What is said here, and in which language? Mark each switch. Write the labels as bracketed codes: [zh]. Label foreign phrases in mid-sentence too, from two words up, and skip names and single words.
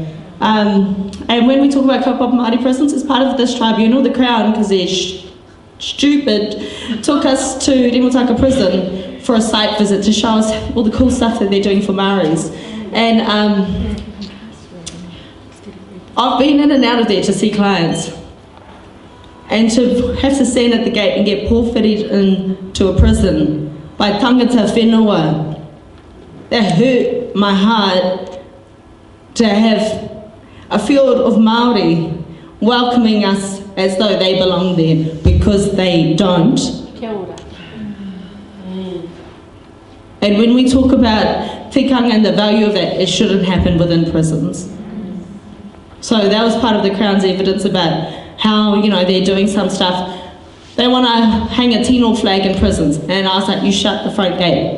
[en] And when we talk about [mi] kaupapa Māori [en] prisons, as part of this tribunal, the Crown, because they're stupid, took us to Rimutaka prison for a site visit to show us all the cool stuff that they're doing for Māoris. And I've been in and out of there to see clients. And to have to stand at the gate and get porphyried into a prison by [mi] tangata whenua, [en] that hurt my heart, to have a field of Māori welcoming us as though they belong there, because they don't. [mi] Kia ora. [en] And when we talk about tikanga and the value of that, it shouldn't happen within prisons. So that was part of the Crown's evidence about how, you know, they're doing some stuff. They want to hang a Tino flag in prisons, and I was like, you shut the front gate.